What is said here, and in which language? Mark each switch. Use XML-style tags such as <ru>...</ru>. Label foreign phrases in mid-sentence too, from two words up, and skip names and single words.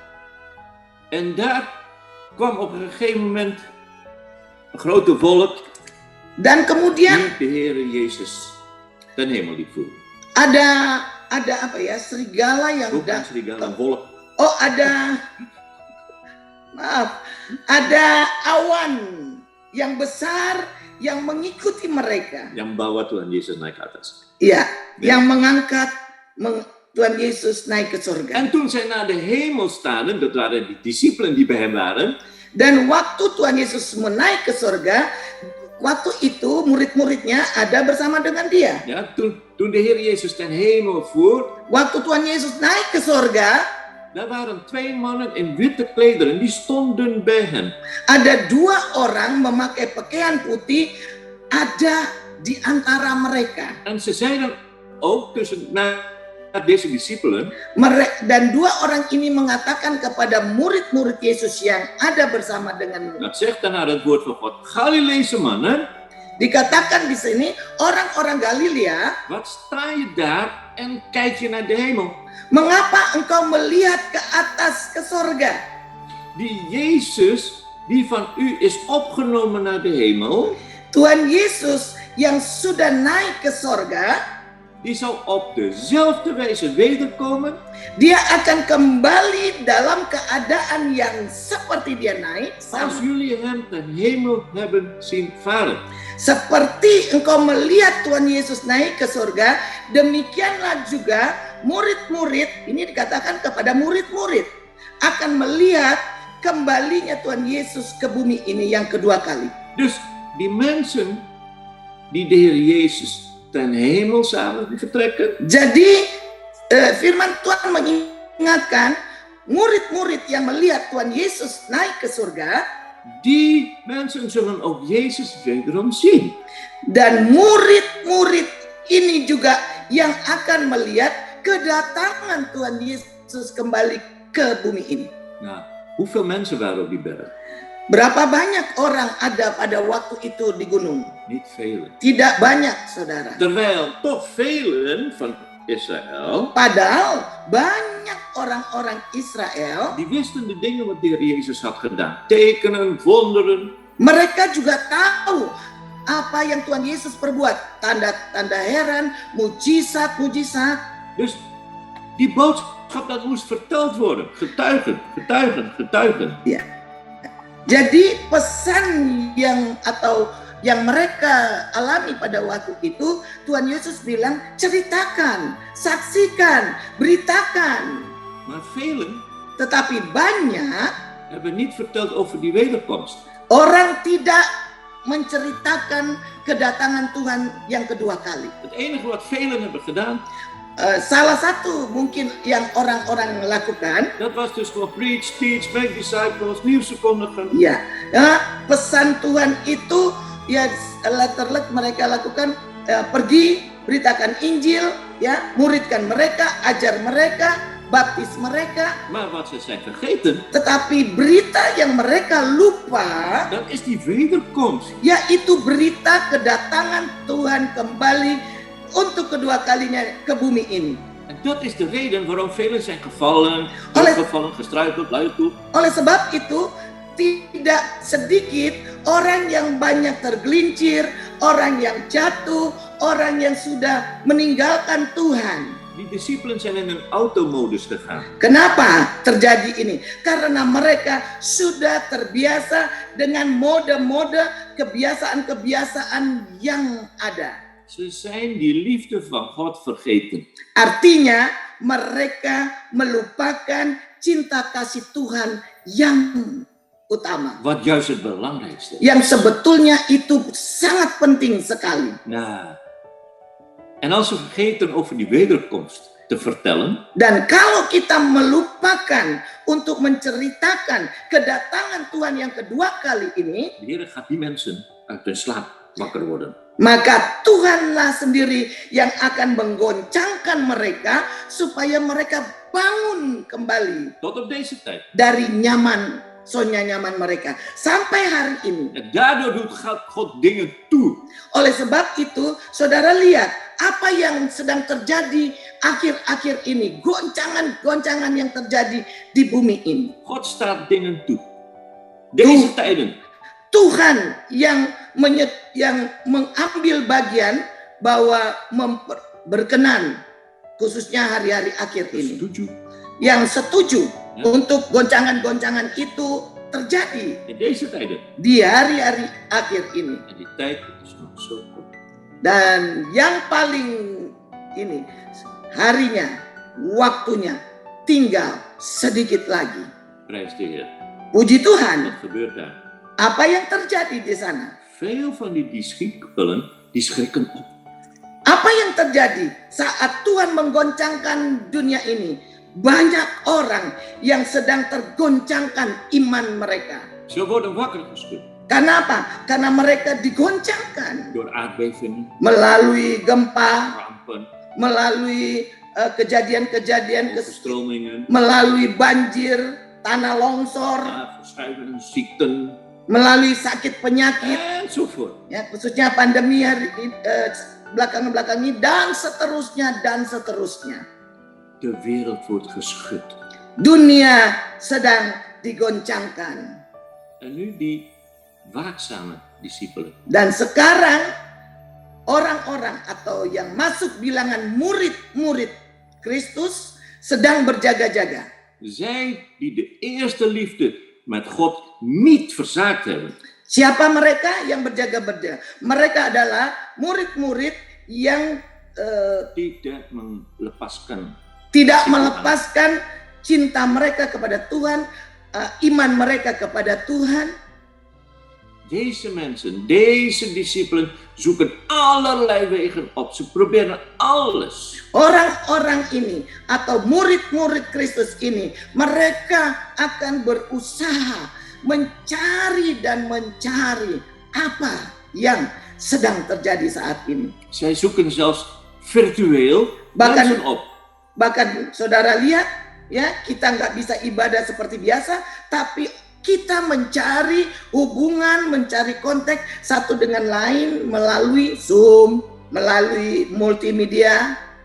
<nl>En daar kwam op een gegeven moment een grote wolk</nl> <id>Dan kemudian</id> <nl>die de Heer Jezus ten hemel liet voeren.</nl> <id>ada apa ya, serigala yang Bukan serigala,</id> <nl>een wolk.</nl> <id>Oh, ada awan yang besar yang mengikuti mereka. Yang bawa Tuhan Yesus naik ke atas. Iya, yang mengangkat Tuhan Yesus naik ke surga.</id> <nl>En toen zij naar de hemel staarden, dat waren die discipelen die bij hem waren.</nl> <id>Dan waktu Tuhan Yesus menaik ke surga, waktu itu murid-muridnya ada bersama dengan dia.</id> <nl>Ja, toen de Heer Jezus ten hemel voer,</nl> <id>Waktu Tuhan Yesus naik ke surga,</id> <nl>daar waren 2 mannen in witte klederen, die stonden bij hem.</nl> <id>ada 2 orang memakai pakaian putih ada di antara mereka.</id> <nl>En ze zeiden ook naar deze discipelen,</nl> <id>Dan 2 orang ini mengatakan kepada murid-murid Yesus yang ada bersama dengan,</id> <nl>dat zegt dan naar het woord van God, Galileese mannen,</nl> <id>dikatakan di sini orang-orang Galilea,</id> <nl>wat sta je daar en kijk je naar de hemel?</nl> <id>mengapa engkau melihat ke atas ke surga?</id> <nl>Die Jezus, die van u is opgenomen naar de hemel,</nl> <id>Tuhan Yesus yang sudah naik ke surga,</id> <nl>die zal op dezelfde wijze wederkomen</nl> <id>dia akan kembali dalam keadaan yang seperti dia naik,</id> <nl>als</nl> <id>sama.</id> <nl>jullie hem ten hemel hebben zien varen.</nl> <id>Seperti engkau melihat Tuhan Yesus naik ke surga, demikianlah juga murid-murid, ini dikatakan kepada murid-murid, akan melihat kembalinya Tuhan Yesus ke bumi ini yang kedua kali.</id> <nl>Dus die mensen die de Heer Jezus ten hemel zagen vertrekken,</nl> <id>Jadi firman Tuhan mengingatkan murid-murid yang melihat Tuhan Yesus naik ke surga,</id> <nl>die mensen zullen ook Jezus wederom zien.</nl> <id>dan murid-murid ini juga yang akan melihat kedatangan Tuhan Yesus kembali ke bumi ini.</id> <nl>Nou, hoeveel mensen waren op die berg?</nl> <id>Berapa banyak orang ada pada waktu itu di gunung?</id> <nl>Niet velen.</nl> <id>Tidak banyak, saudara.</id> <nl>Terwijl toch velen van Israël,</nl> <id>Padahal banyak orang-orang Israel,</id> <nl>die wisten de dingen wat de Heer Jezus had gedaan. Tekenen, wonderen.</nl> <id>mereka juga tahu apa yang Tuhan Yesus perbuat. Tanda-tanda heran, mujizat-mujizat.</id> <nl>Dus die boodschap dat moest verteld worden. Getuigen, getuigen, getuigen.</nl> <id>Jadi pesan yang mereka alami pada waktu itu, Tuhan Yesus bilang, ceritakan, saksikan, beritakan.</id> <nl>Maar velen</nl> <id>Tetapi banyak</id> <nl>hebben niet verteld over die wederkomst.</nl> <id>orang tidak menceritakan kedatangan Tuhan yang kedua kali.</id> <nl>Het enige wat velen hebben gedaan,</nl> <id>Salah satu mungkin yang orang-orang lakukan,</id> <nl>dat was dus gewoon</nl> <en>preach, teach, make disciples,</en> <nl>nieuws verkondigen.</nl> <id>ya, pesan Tuhan itu ya letterlek mereka lakukan, pergi beritakan Injil, ya, muridkan mereka, ajar mereka, baptis mereka.</id> <nl>Maar wat ze zijn vergeten,</nl> <id>Tetapi berita yang mereka lupa,</id> <nl>dat is die wederkomst.</nl> <id>yaitu berita kedatangan Tuhan kembali untuk kedua kalinya ke bumi ini.</id> <nl>En dat is de reden waarom velen zijn gevallen, gevallen, gestruikeld, luidtoe.</nl> <id>Oleh sebab itu, tidak sedikit orang yang banyak tergelincir, orang yang jatuh, orang yang sudah meninggalkan Tuhan.</id> <nl>Die discipelen zijn in een automodus gegaan.</nl> <id>Kenapa terjadi ini? Karena mereka sudah terbiasa dengan mode-mode kebiasaan-kebiasaan yang ada.</id> <nl>Ze zijn die liefde van God vergeten.</nl> <id>Artinya mereka melupakan cinta kasih Tuhan yang utama.</id> <nl>Wat juist het belangrijkste is.</nl> <id>Yang sebetulnya itu sangat penting sekali.</id> <nl>Nou, en als we vergeten over die wederkomst te vertellen,</nl> <id>Dan kalau kita melupakan untuk menceritakan kedatangan Tuhan yang kedua kali ini,</id> <nl>de Heer gaat die mensen uit hun slaap wakker worden.</nl> <id>maka Tuhanlah sendiri yang akan menggoncangkan mereka supaya mereka bangun kembali</id> <nl>Tot op deze tijd.</nl> <id>dari zona nyaman mereka sampai hari ini.</id> <nl>En daardoor doet God dingen toe.</nl> <id>Oleh sebab itu, saudara lihat apa yang sedang terjadi akhir-akhir ini, goncangan-goncangan yang terjadi di bumi ini.</id> <nl>God staat dingen toe. Deze tijden.</nl> <id>Tuhan yang mengambil bagian bahwa berkenan, khususnya hari-hari akhir ini, Setuju. yang setuju Ya. untuk goncangan-goncangan itu terjadi</id> <nl>In deze tijden.</nl> <id>di hari-hari akhir ini.</id> <nl>En die tijd is nog zo kort.</nl> <id>Dan yang paling ini, harinya, waktunya tinggal sedikit lagi.</id> <nl>Prijs de Heer.</nl> <id>Puji Tuhan,</id> <nl>Wat gebeurt daar?</nl> <id>apa yang terjadi di sana?</id> <nl>Veel van die discipelen, die schrikken op.</nl> <id>Apa yang terjadi saat Tuhan menggoncangkan dunia ini? Banyak orang yang sedang tergoncangkan iman mereka.</id> <nl>Ze worden wakker geschud</nl> <id>Kenapa? Karena mereka digoncangkan</id> <nl>door aardbevingen,</nl> <id>melalui gempa,</id> <nl>rampen,</nl> <id>melalui kejadian-kejadian,</id> <nl>overstromingen,</nl> <id>melalui banjir, tanah longsor,</id> <nl>verschuivingen, ziekten,</nl> <id>melalui sakit penyakit,</id> <nl>enzovoort.</nl> <id>ya, khususnya pandemi belakang-belakang ini, dan seterusnya.</id> <nl>De wereld wordt geschud.</nl> <id>Dunia sedang digoncangkan.</id> <nl>En nu die waakzame discipelen.</nl> <id>Dan sekarang orang-orang atau yang masuk bilangan murid-murid Kristus sedang berjaga-jaga.</id> <nl>Zij die de eerste liefde met God niet verzaakt hebben.</nl> <id>Siapa mereka yang berjaga-jaga? Mereka adalah murid-murid yang Tidak melepaskan. tidak melepaskan cinta mereka kepada Tuhan, iman mereka kepada Tuhan.</id> <nl>Deze mensen, deze discipelen zoeken allerlei wegen op. Ze proberen alles.</nl> <id>Orang-orang ini atau murid-murid Kristus ini, mereka akan berusaha mencari apa yang sedang terjadi saat ini.</id> <nl>Zij zoeken zelfs virtueel mensen op.</nl> <id>Bahkan saudara lihat, ya, kita nggak bisa ibadah seperti biasa, tapi kita mencari hubungan, mencari kontak satu dengan lain melalui Zoom, melalui multimedia.</id>